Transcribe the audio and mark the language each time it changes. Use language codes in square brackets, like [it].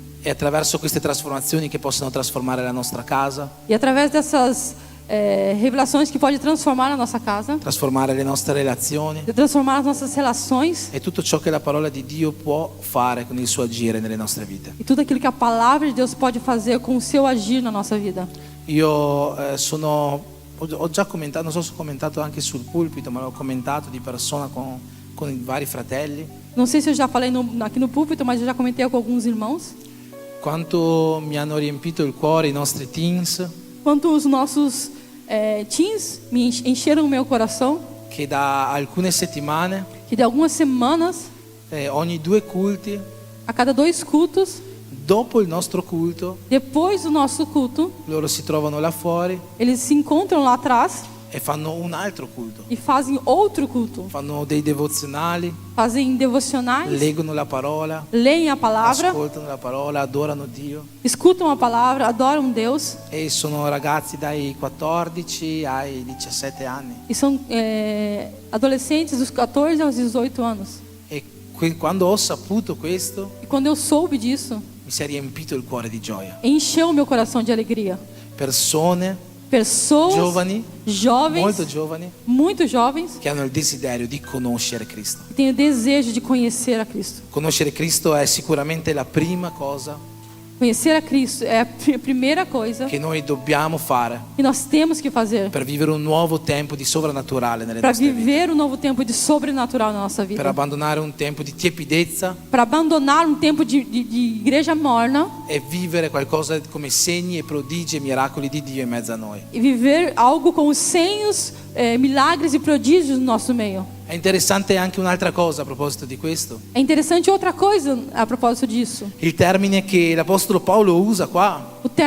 [it] E attraverso queste trasformazioni che possono trasformare la nostra casa, [pt] E através dessas revelações que pode transformar a nossa casa, [it] trasformare le nostre relazioni [pt] transformar as nossas relações [it] e tutto ciò che la parola di Dio può fare con il suo agire nelle nostre vite. [pt] e tudo aquilo que a palavra de Deus pode fazer com o seu agir na nossa vida. [it] Io ho già commentato, non so se ho commentato anche sul pulpito, ma l'ho commentato di persona con i vari fratelli, [pt] Não sei se eu já falei aqui no púlpito, mas eu já comentei com alguns irmãos [it] quanto mi hanno riempito il cuore i nostri teens, [pt] quanto os nossos teens me encheram o meu coração, [it] che da alcune settimane [pt] que de algumas semanas [it] ogni 2 culti, [pt] a cada 2 cultos, [it] dopo il nostro culto, [pt] depois do nosso culto, [it] loro si trovano là fuori [pt] eles se encontram lá atrás [it] e fanno un altro culto. [pt] e fazem outro culto. [it] Fanno dei devozionali, [pt] Fazem devocionais, [it] leggono la parola, [pt] leem a palavra, [it] ascoltano la parola, adorano Dio. [pt] escutam a palavra, adoram Deus. [it] E sono ragazzi dai 14 ai 17 anni. [pt] E são adolescentes dos 14 aos 18 anos. [it] E quando ho saputo questo, [pt] E quando eu soube disso, [it] mi si è riempito il cuore di gioia. [pt] encheu meu coração de alegria. [it] Persone, [pt] Pessoas, [it] giovani, [pt] jovens, [it] molto giovani, [pt] muito jovens, [it] che hanno il desiderio di conoscere Cristo. [pt] que têm o desejo de conhecer a Cristo. [it] Conoscere Cristo è sicuramente la prima cosa [pt] Conhecer a Cristo é a primeira coisa [it] che noi dobbiamo fare [pt] que nós temos que fazer [it] per vivere un nuovo tempo di sovrannaturale nelle [pt] para [it] nostre vite, [pt] viver um novo tempo de sobrenatural na nossa [it] per [pt] vida. [it] abbandonare un tempo di tiepidezza [pt] Para abandonar um tempo de igreja morna [it] e vivere qualcosa come segni e prodigi e miracoli di Dio in mezzo a noi. [pt] e viver algo com os senhos, milagres e prodígios no nosso meio. [it] È interessante anche un'altra cosa a proposito di questo. [pt] É interessante outra coisa a propósito disso. [it] Il termine che l'Apostolo Paolo usa qua,